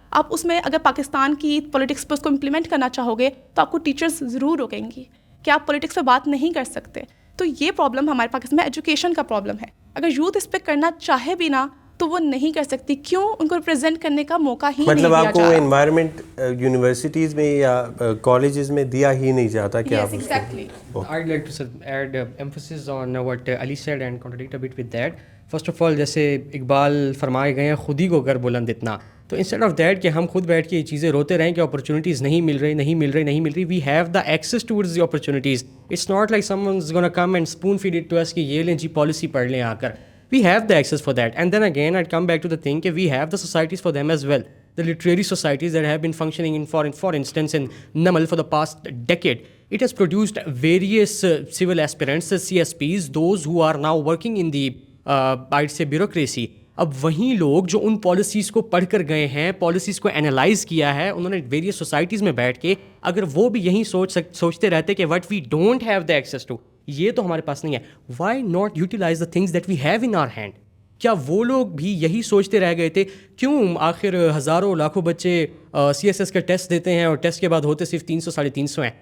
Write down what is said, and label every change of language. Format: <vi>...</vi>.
<ur>آپ اس میں اگر پاکستان کی پولیٹکس پہ اس کو امپلیمنٹ کرنا چاہو گے تو آپ کو ٹیچرز ضرور روکیں گی کہ آپ پولیٹکس پہ بات نہیں کر سکتے. تو یہ پرابلم ہمارے پاکستان میں ایجوکیشن کا پرابلم ہے. اگر یوتھ اس پہ کرنا چاہے بھی نا تو وہ نہیں کر سکتی. کیوں؟ ان کو ریپرزینٹ کرنے کا موقع ہی نہیں دیا جا رہا. مطلب آپ کو انوائرمنٹ یونیورسٹیز میں یا کالجز میں دیا ہی نہیں جاتا کہ آپ اس کو.</ur> <en>I'd like to add emphasis on what Ali said and contradict a bit with that. First of all,</en> <ur>جیسے اقبال فرمائے گئے ہیں خود ہی کو کر بلند اتنا, تو</ur> <en>instead of that</en> <ur>کہ ہم خود بیٹھ کے یہ چیزیں روتے رہیں کہ اپرچونیٹیز نہیں مل رہی,</ur> <en>We have the access towards the opportunities. It's not like someone is gonna come and spoon feed it to us</en> <ur>کہ یہ لیں جی پالیسی پڑھ لیں آ کر.</ur> <en>We have the access for that. And then again I come back to the thing کہ we have the societies for them as well. The literary societies that have been functioning for instance in NAMAL for the past decade, it has produced various civil aspirants, CSPs, those who are now working in the I'd say bureaucracy.</en> <ur>اب وہیں لوگ جو ان policies کو پڑھ کر گئے ہیں, policies کو انالائز کیا ہے, انہوں نے ویریس سوسائٹیز میں بیٹھ کے اگر وہ بھی یہی سوچتے رہتے کہ</ur> <en>what we don't have the access to,</en> <ur>یہ تو ہمارے پاس نہیں ہے,</ur> <en>Why not utilize the things that we have in our hand.</en> <ur>کیا وہ لوگ بھی یہی سوچتے رہ گئے تھے؟ کیوں آخر ہزاروں لاکھوں بچے CSS کا ٹیسٹ دیتے ہیں اور ٹیسٹ کے بعد ہوتے صرف 300 350 ہیں.</ur>